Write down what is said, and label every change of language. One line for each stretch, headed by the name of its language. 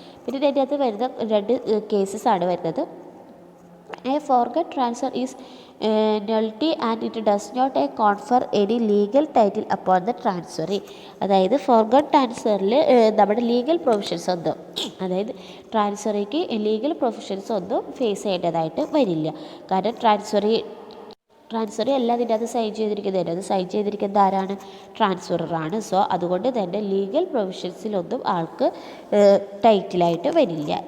Malayalam: പിന്നെ ഇതിൻ്റെ അകത്ത് വരുന്ന 2 കേസസ് ആണ് വരുന്നത്.
English: A forward transfer is nullity and it does not confer any legal title upon the transferee.
Malayalam: അതായത് ഫോർവേഡ് ട്രാൻസ്ഫറിൽ നമ്മുടെ ലീഗൽ പ്രൊവിഷൻസ് ഒന്നും അതായത് ട്രാൻസ്ഫറിക്ക് ലീഗൽ പ്രൊവിഷൻസ് ഒന്നും ഫേസ് ചെയ്യേണ്ടതായിട്ട് വരില്ല. കാരണം ട്രാൻസ്ഫർ അല്ല അതിൻ്റെ അത് സൈൻ ചെയ്തിരിക്കുന്നത്. അത് സൈൻ ചെയ്തിരിക്കുന്നത് ആരാണ്? ട്രാൻസ്ഫററാണ്. സോ അതുകൊണ്ട് തന്നെ ലീഗൽ പ്രൊവിഷൻസിലൊന്നും ആൾക്ക് ടൈറ്റിലായിട്ട് വരില്ല.